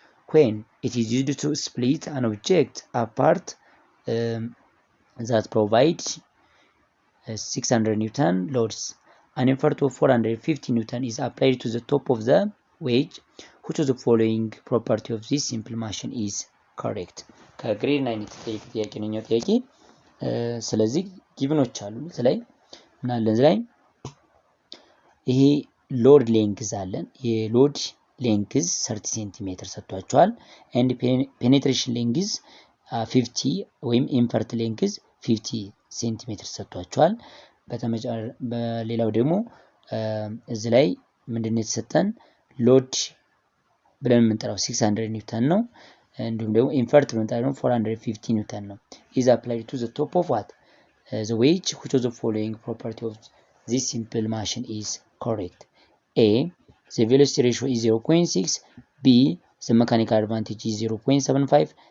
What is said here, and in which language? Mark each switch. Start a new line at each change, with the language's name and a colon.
English: When it is used to split an object apart that provides 600 Newton loads, an effort of 450 Newton is applied to the top of the wedge. Which of the following property of this simple machine is correct?
Amharic: ከግሬድ 9 ጥያቄ ነው ጥያቄ። ስለዚህ ጊቭኖች አሉ ስለዚህ እና ለዚህ ላይ ይሄ ሎድ ሌንግዝ አለን። የሎድ ሌንግዝ 30 ሴንቲሜትር ሰጥቷቸዋል and penetration ሌንግዝ 50 ወይም ኢንፈርት ሌንግዝ 50 ሴንቲሜትር ሰጥቷቸዋል። በሌላው ደግሞ እዚህ ላይ ምንድነው የተሰጠን ሎድ ብለን የምንጠራው 600 ኒውተን ነው። እንዲሁም ደግሞ ኢንፈርት ብለን የምንጠራው 450 ኒውተን ነው።
English: is applied to the top of what the wedge. Which of the following property of this simple machine is correct? A, the velocity ratio is 0.6. B, the mechanical advantage is 0.75.